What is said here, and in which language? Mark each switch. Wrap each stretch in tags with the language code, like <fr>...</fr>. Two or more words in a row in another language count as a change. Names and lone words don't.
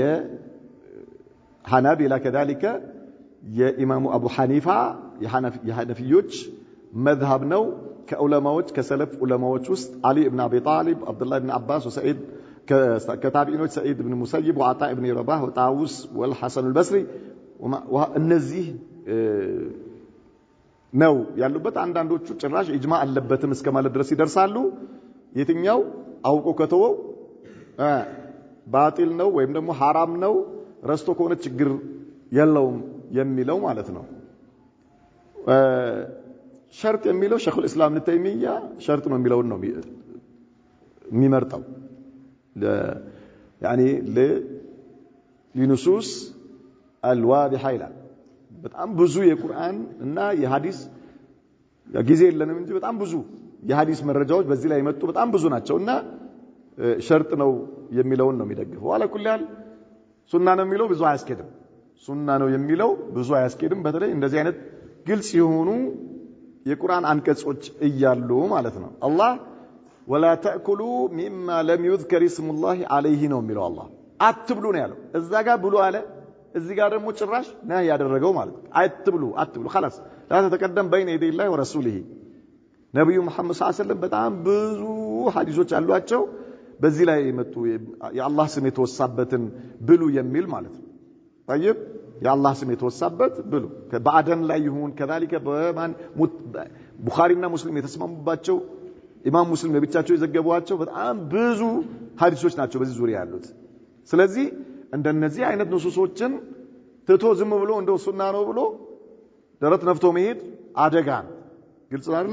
<am>የሐናቢላ ከذلك የኢማሙ አቡ ሐኒፋ የሐነፊዮች መዝሐብ ነው። ከዑለማዎች ከሰለፍ ዑለማዎች ውስጥ አሊ ኢብኑ አቢ ጣሊብ፣ አብዱላህ ኢብኑ አባስ ወሰዒድ ከታቢዒኖች ሰዒድ ኢብኑ ሙሰይብ ወአጣ ኢብኑ ረባህ ወጣውስ ወልሐሰን አልበስሪ እነዚህ ነው ያሉበት። አንዳንዶቹ ጭራሽ ኢጅማዕ አለበትም እስከ ማለት ድረስ ይደርሳሉ። የትኛው አውቆ ከተወው ባጢል ነው ወይም ደግሞ حرام ነው ረስቶ ከሆነ ችግር የለውም የሚለው ማለት ነው። ሸርጥ የሚለው ሸይኹል ኢስላም ኢብኑ ተይሚያ ሸርጥ ነው የሚለው ነው የሚመርጠው</am> <ar>يعني لنصوص الواضحه</ar> <am>ይላል። በጣም ብዙ የቁርአን እና የሐዲስ ጊዜ የለንም እንጂ በጣም ብዙ የሐዲስ መረጃዎች በዚህ ላይ መጡ በጣም ብዙ ናቸውና ሸርጥ ነው የሚለውን ነው የሚደግፈው። ወላ ኩልል ሱና ነው የሚለው ብዙ አያስኬድም። ሱና ነው የሚለው ብዙ አያስኬድም። በተለይ እንደዚህ አይነት ግልጽ የሆኑ የቁርአን አንቀጾች እያሉ ማለት ነው። አላህ</am> <ar>ولا تاكلوا مما لم يذكر اسم الله عليه</ar> <am>ነው የሚለው አላህ አትብሉ ነው ያለው። እዛ ጋር ብሉ አለ እዚህ ጋር ደግሞ ጭራሽ ነው ያደረገው ማለት ነው። አትብሉ</am> <ar>خلاص لا تتقدم بين يدي الله ورسوله</ar> <am>ነብዩ መሐመድ</am> <ar>صلى الله عليه وسلم</ar> <am>በጣም ብዙ ሐዲሶች አሏቸው በዚህ ላይ መጡ የአላህ ስም የተወሳበትን ብሉ የሚል ማለት ነው። طيب የአላህ ስም የተወሳበት ብሉ በአደን ላይ ይሁን كذلك በማን ቡኻሪና ሙስሊም የተስማሙባቸው ኢማም ሙስሊም ለብቻቸው የዘገቧቸው በጣም ብዙ ሐዲሶች ናቸው በዚህ ዙሪያ ያሉት። ስለዚህ እንደነዚህ አይነት ንሱሶችን ትቶ ዝም ብሎ እንደው ሱና ነው ብሎ ደረት ነፍቶ መሄድ አደጋ ነው። ግልጽ አይደለ?</am>